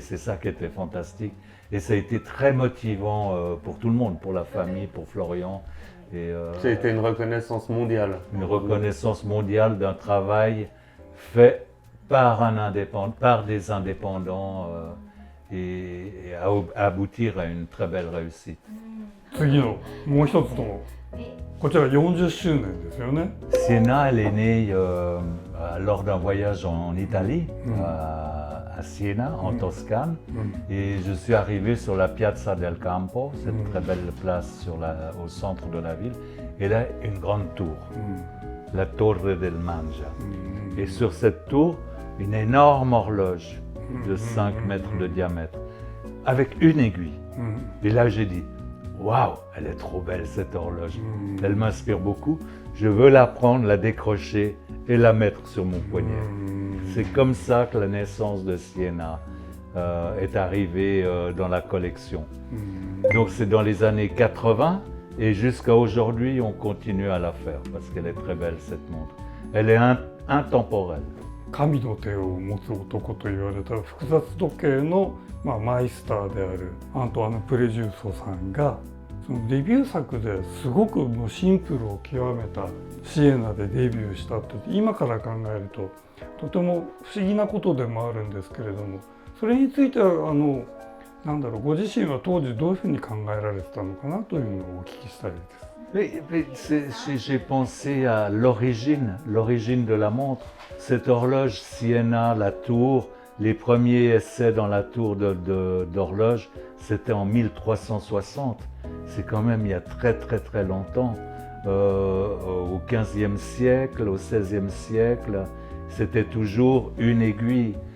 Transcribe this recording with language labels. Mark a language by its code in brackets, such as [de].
[fr] C'est ça qui était fantastique. Et ça a été très motivant pour tout le monde, pour la famille, pour Florian. C'était une reconnaissance mondiale. Une reconnaissance mondiale d'un travail fait par des indépendants et aboutir à une très belle réussite. [ja] 次のもう一つのこちら40周年ですよね。 [fr] Siena, elle est née lors d'un voyage en Italie, à Siena, en Toscane. Et je suis arrivé sur la Piazza del Campo, cette très belle place au centre de la ville. Et là, une grande tour, la Torre del Mangia. Et sur cette tour, une énorme horloge de 5 mètres de diamètre, avec une aiguille. Et là, j'ai dit, waouh, elle est trop belle cette horloge. Elle m'inspire beaucoup. Je veux la prendre, la décrocher et la mettre sur mon poignet. C'est comme ça que la naissance de Siena est arrivée dans la collection. Donc c'est dans les années 80 Et jusqu'à aujourd'hui, on continue à la faire parce qu'elle est très belle cette montre. Elle est intemporelle. [ja] 神の手を持つ男と言われた複雑時計の、マイスターであるアントワーヌ・プレジューソさんがそのデビュー作ですごくもうシンプルを極めたシエナでデビューしたって今から考えるととても不思議なことでもあるんですけれども、それについてはなんだろう、ご自身は当時どういうふうに考えられてたのかなというのをお聞きしたいです。 [fr] J'ai pensé à l'origine de la montre. Cette horloge Siena, la tour, les premiers essais dans la tour d'horloge, c'était en 1360. C'est quand même il y a très très très longtemps. Au XVe siècle, au XVIe siècle, c'était toujours une aiguille.